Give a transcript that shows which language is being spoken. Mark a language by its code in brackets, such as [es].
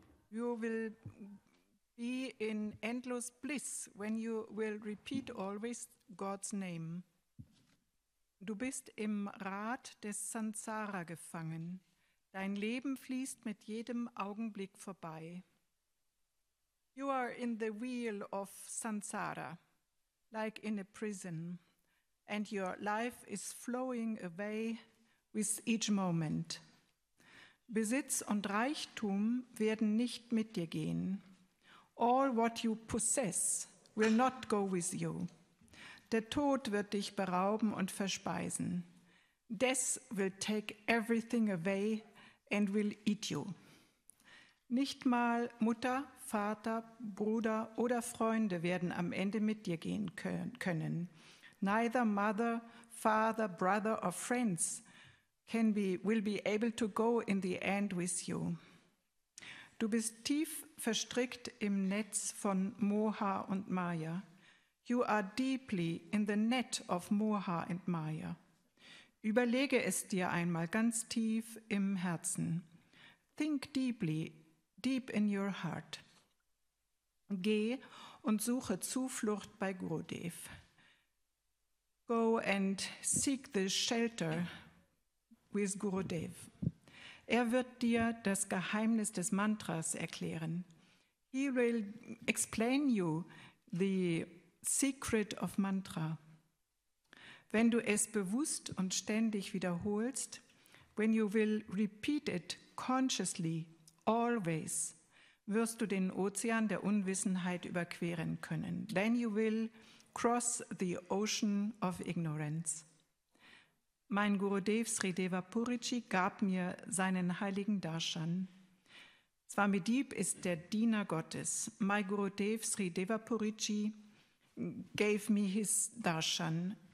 [en] You will be in endless bliss when you will repeat always God's name. [de] Du bist im Rad des Sansara gefangen. Dein Leben fließt mit jedem Augenblick vorbei. [en] You are in the wheel of Sansara, like in a prison, and your life is flowing away with each moment. [de] Besitz und Reichtum werden nicht mit dir gehen. [en] All what you possess will not go with you. [de] Der Tod wird dich berauben und verspeisen. [en] Death will take everything away and will eat you. [de] Nicht mal Mutter, Vater, Bruder oder Freunde werden am Ende mit dir gehen können. [en] Neither mother, father, brother or friends will be able to go in the end with you. [de] Du bist tief verstrickt im Netz von Moha und Maya. [en] You are deeply in the net of Moha and Maya. [de] Überlege es dir einmal ganz tief im Herzen. [en] Think deeply, deep in your heart. [de] Geh und suche Zuflucht bei Gurudev. [en] Go and seek the shelter with Gurudev. [de] Er wird dir das Geheimnis des Mantras erklären. [en] He will explain you the secret of mantra. [de] Wenn du es bewusst und ständig wiederholst, [en] when you will repeat it consciously, always, [de] wirst du den Ozean der Unwissenheit überqueren können. [en] Then you will cross the ocean of ignorance. [de] Mein Gurudev Srideva Purichi gab mir seinen heiligen Darshan. Swamidip ist der Diener Gottes. [en] My Gurudev Srideva Purichi gave me his darshan.